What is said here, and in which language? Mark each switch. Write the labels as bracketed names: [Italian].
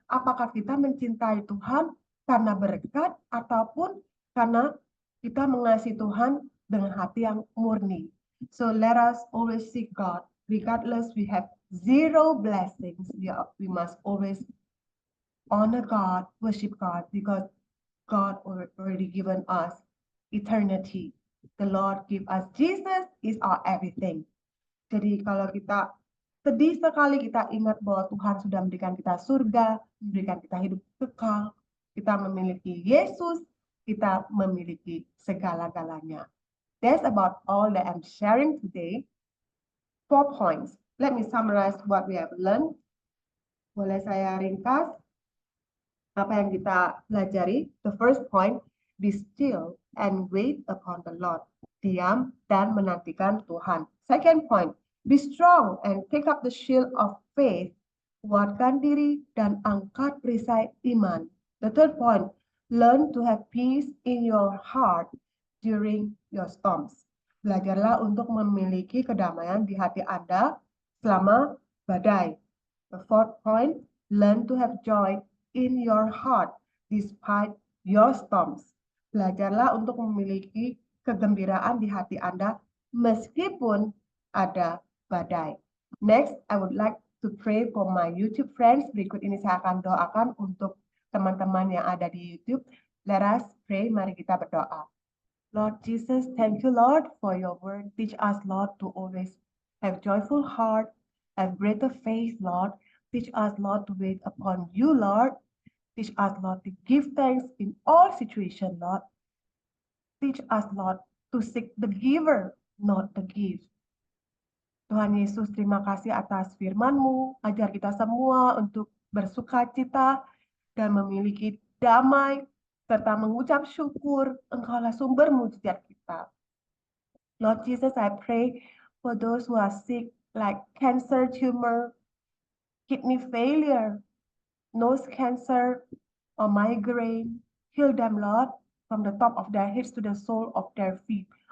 [Indonesian] Apakah kita mencintai Tuhan karena berkat ataupun karena kita mengasihi Tuhan dengan hati yang murni. [English] So let us always seek God, regardless we have zero blessings, we must always honor God, worship God, because God already given us eternity. The Lord give us Jesus is our everything. [Indonesian] Jadi kalau kita sedih sekali, kita ingat bahwa Tuhan sudah memberikan kita surga, memberikan kita hidup kekal, kita memiliki Yesus, kita memiliki segala-galanya. [English] That's about all that I'm sharing today. 4 points. Let me summarize what we have learned. [Indonesian] Boleh saya ringkas apa yang kita pelajari? [English] The first point, be still and wait upon the Lord. [Indonesian] Diam dan menantikan Tuhan. [English] Second point, be strong and take up the shield of faith. [Indonesian] Kuatkan diri dan angkat perisai iman. [English] The third point, learn to have peace in your heart during your storms. [Indonesian] Belajarlah untuk memiliki kedamaian di hati Anda selama badai. [English] The fourth point, learn to have joy in your heart despite your storms. [Indonesian] Belajarlah untuk memiliki kegembiraan di hati Anda meskipun ada badai. [English] Next, I would like to pray for my YouTube friends. [Indonesian] Berikut ini saya akan doakan untuk teman-teman yang ada di YouTube. [English] Let us pray, [Indonesian] mari kita berdoa. [English] Lord Jesus, thank you, Lord, for your word. Teach us, Lord, to always have joyful heart, have greater faith, Lord. Teach us, Lord, to wait upon you, Lord. Teach us, Lord, to give thanks in all situations, Lord. Teach us, Lord, to seek the giver, not the gift. [Indonesian] Tuhan Yesus, terima kasih atas firman-Mu. Ajar kita semua untuk bersuka cita dan memiliki damai, serta mengucap syukur. Engkaulah sumber mujizat kita. [English] Lord Jesus, I pray for those who are sick, like cancer, tumor, kidney failure, nose cancer, or migraine. Heal them, Lord, from the top of their heads to the sole of their feet.